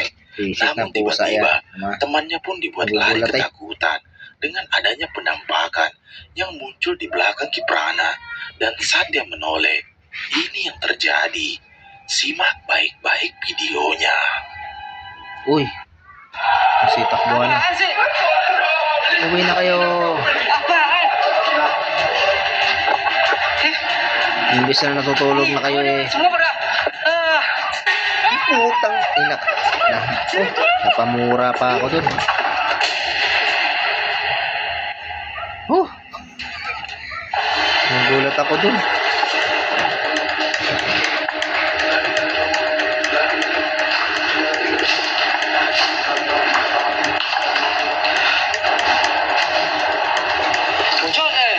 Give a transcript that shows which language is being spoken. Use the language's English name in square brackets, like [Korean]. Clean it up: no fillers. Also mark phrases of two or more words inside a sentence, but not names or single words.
[Filipino] Isip [Indonesian] Namun [Filipino] ng pusa yan. [Indonesian] tiba-tiba [Filipino] Ama. [Indonesian] temannya pun dibuat lari [Filipino] Nagugulat, eh. [Indonesian] ketakutan dengan adanya penampakan yang muncul di belakang Kiprana. Dan saat dia menoleh, ini yang terjadi. Simak baik-baik videonya. [Filipino] Uy. Kasi takbuhan na. Uwi na kayo. Imbis na natutulog na kayo eh. [Indonesian] Semua pada [Filipino] Putang ina. Napamura pa ako dun. Nagulat ako dun. [Indonesian] muncul